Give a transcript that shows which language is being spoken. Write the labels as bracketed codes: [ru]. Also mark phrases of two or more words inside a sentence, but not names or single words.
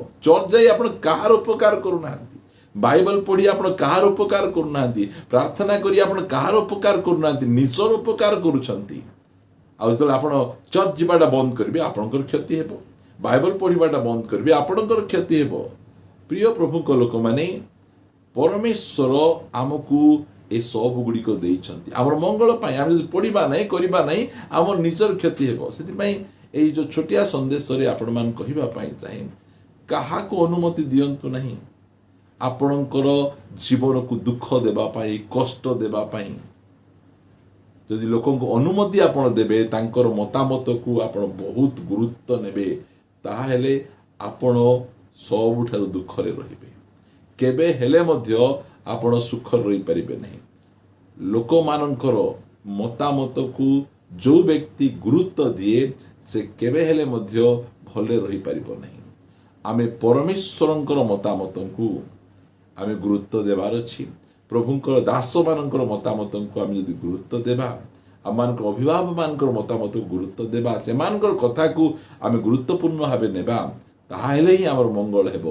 [spv] चर्च जाई आपण कार उपकार करू नांती, बाइबल पढ़ी आपण कार उपकार करू नांती, प्रार्थना करी आपण कार उपकार करू नांती, निजर उपकार करूछंती। आ जतले आपण चर्च जिबाटा बंद करबे, आपणकर क्षति हेबो। बाइबल पढ़ीबाटा बंद करबे, आपणकर क्षति हेबो। प्रिय प्रभु को लोक माने परमेश्वर आमको ए सब गुड़ी को देइछंती हमर मंगल पाई। आम जदि पढ़िबा नहीं करिबा नहीं, हमर निजर क्षति हेबो। सेति पई एई जो छोटिया संदेश रे आपण मान कहिबा पाई चाहे, काहा को अनुमति दियंतु नहीं आपणकर जीवन को दुख देबा पाई, कष्ट देबा पाई। जदि लोकन को अनुमति आपण देबे, तांकर मतामत को आपण बहुत गुरुत्व नेबे, ताहेले आपण सबुठारु दुख रे रहिबे। केबे हेले मध्य आपण सुख रही पारिबे नहीं। लोक मानकर मतामत को जो व्यक्ति गुरुत्व दिए, से केबे हेले मध्य भले रही पारिबो नहीं। आमे परमेश्वरंकर मतामत को आमे गुरुत्व देवार अछि। प्रभुंकर दास मानकर मतामत को आमे यदि गुरुत्व देबा, आमानकर अभिभावक मानकर मतामत को गुरुत्व देबा, से मानकर कथा को आमे गुरुत्वपूर्ण भाबे नेबा, ताहेले ही आमर मंगल हेबो।